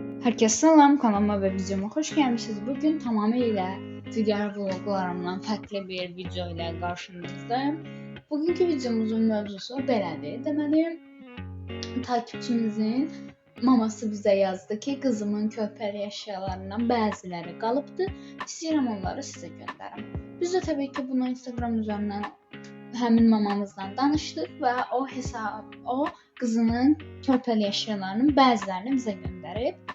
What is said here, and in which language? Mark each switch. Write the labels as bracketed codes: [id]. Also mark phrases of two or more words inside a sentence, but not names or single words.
[tr] Herkese selam, kanalıma ve videoma hoş gelmişsiniz. Bugün tamamıyla diğer vloglarımdan farklı bir video ile karşınızdayım. [az] Bugünkü videomuzun mövzusu belədir. Deməli, takipçimizin maması bizə yazdı ki, qızımın körpəli əşyalarından bəziləri qalıbdı. İstəyirəm onları sizə göndərim. Biz də təbii ki, bunu Instagram üzərindən həmin mamamızdan danışdıq və o qızının körpəli əşyalarının bəzilərini bizə göndərib.